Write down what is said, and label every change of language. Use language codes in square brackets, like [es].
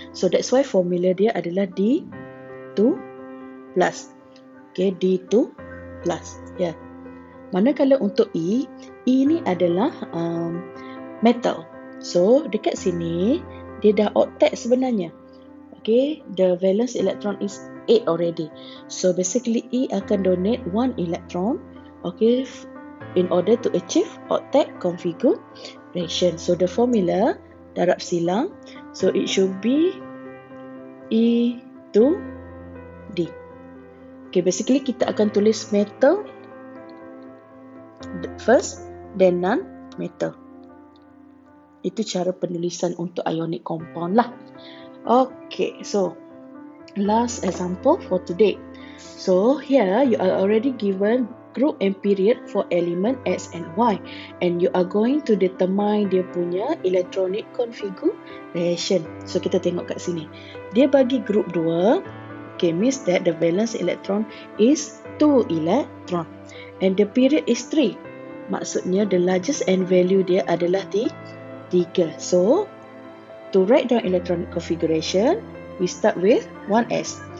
[en] So that's why formula [ms] dia adalah [en] D2+. Okay, D2+. Ya. [ms] Manakala untuk E ni adalah metal. So dekat sini dia dah octet sebenarnya. [en] Okay, the valence electron is 8 already. So basically E akan donate 1 electron. Okay, in order to achieve octet configuration. So the formula [ms] darab silang, [en] so it should be E2D. Okay, basically [ms] kita akan tulis [en] metal first, then non-metal. [ms] Itu cara penulisan untuk ionic compound lah. [en] Okay, so last example for today. So here you are already given group and period for element X and Y, and you are going to determine [ms] dia punya [en] electronic configuration. So [ms] kita tengok kat sini, dia bagi [en] group 2, okay, means that the valence electron is 2 electron and the period is 3. [ms] Maksudnya [en] the largest n value [ms] dia adalah [en] 3. So to write down electronic configuration, we start with 1s.